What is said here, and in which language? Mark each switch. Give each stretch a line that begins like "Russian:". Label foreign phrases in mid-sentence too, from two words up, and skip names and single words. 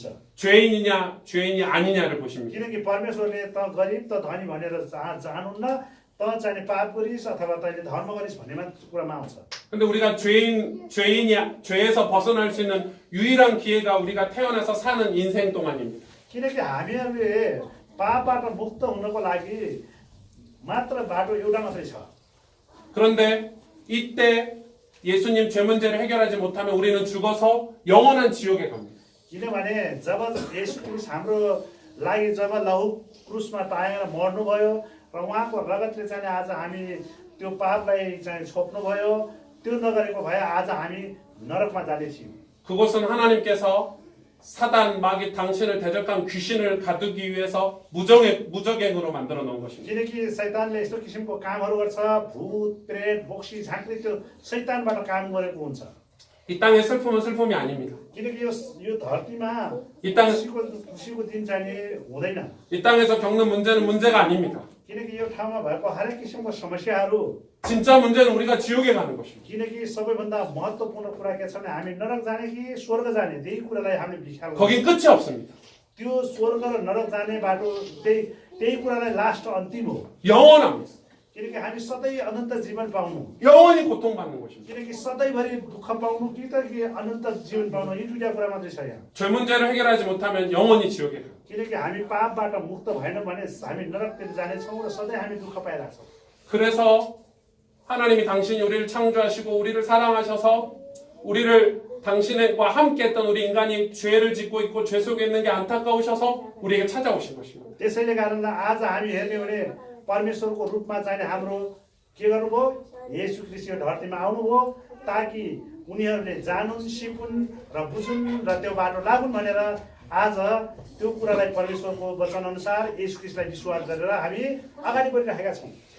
Korean: 죄인이냐 죄인이 아니냐를 보십니다.
Nepali: किनकि परमेश्वरले त गरिब त धनी भनेर जानुहुन्न त चाहिँ पाप गरिस् अथवा तैँले धर्म गरिस् भन्नेमा कुरामा आउँछ
Korean: 근데 우리가 죄인이 죄에서 벗어날 수 있는 유일한 기회가 우리가 태어나서 사는 인생 동안입니다.
Nepali: किनकि हामीहरूले पापबाट मुक्त हुनको लागि मात्र बाटो एउटा मात्रै छ
Korean: 그런데 이때 예수님 죄 문제를 해결하지 못하면 우리는 죽어서 영원한 지옥에 갑니다.
Nepali: किनभने जब येशू क्रिस्ट हाम्रो लागि जब लहु क्रुसमा टाँगेर मर्नुभयो र उहाँको रगतले चाहिँ आज हामी त्यो पापलाई चाहिँ छोप्नुभयो त्यो नगरेको भए आज हामी नरकमा जाने थियौँ
Korean: 그것은 하나님께서 사단 마귀 당신을 대적한 귀신을 가두기 위해서 무적행으로 만들어 놓은 것입니다.
Nepali: किनकि शैतानले यस्तो किसिमको कामहरू गर्छ भूत प्रेत बोक्सी झाँक्री त्यो शैतानबाट काम गरेको हुन्छ
Korean: 이 땅의 슬픔은 슬픔이 아닙니다.
Nepali: किनकि यो धरतीमा
Korean: 이 땅-
Nepali: खुसीको दिन चाहिँ हुँदैन
Korean: 이 땅에서 겪는 문제는 문제가 아닙니다.
Nepali: किनकि यो ठाउँमा भएको हरेक किसिमको समस्याहरू
Korean: 진짜 문제는 우리가 지옥에 가는 것입니다.
Nepali: किनकि सबैभन्दा महत्त्वपूर्ण कुरा के छ भने हामी नरक जाने कि स्वर्ग जाने त्यही कुरालाई हामीले विचार गर्छौँ
Korean: 거긴 끝이 없습니다.
Nepali: त्यो स्वर्ग र नरक जाने बाटो त्यही कुरालाई लास्ट अन्तिम हो
Korean: 영원합니다.
Nepali: किनकि हामी सधैँ अनन्त जीवन पाउनु
Korean: 영원히 고통받는 것입니다.
Nepali: किनकि सधैँभरि दुःख पाउनु कि त कि अनन्त जीवन पाउनु यी दुईटा कुरा मात्रै छ यहाँ
Korean: 죄 문제를 해결하지 못하면 영원히 지옥에 가요.
Nepali: किनकि हामी पापबाट मुक्त भएन भने हामी नरकतिर जानेछौँ र सधैँ हामी दुःख पाइरहेछौँ
Korean: 그래서 하나님이 당신이 우리를 창조하시고 우리를 사랑하셔서 우리를 당신과 함께 했던 우리 인간이 죄를 짓고 있고 죄 속에 있는 게 안타까우셔서 우리에게 찾아오신 것입니다.
Nepali: त्यसैले कारण आज हामी हेर्ने हो भने परमेश्वरको रूपमा चाहिँ हाम्रो के गर्नुभयो येशू ख्रीष्ट यो धरतीमा आउनुभयो ताकि उनीहरूले जानुन् सिकुन् र बुझुन् र त्यो बाटो लागुन् भनेर आज त्यो कुरालाई परमेश्वरको वचन अनुसार येशू ख्रीष्टलाई विश्वास गरेर हामी अगाडि बढिरहेका छौँ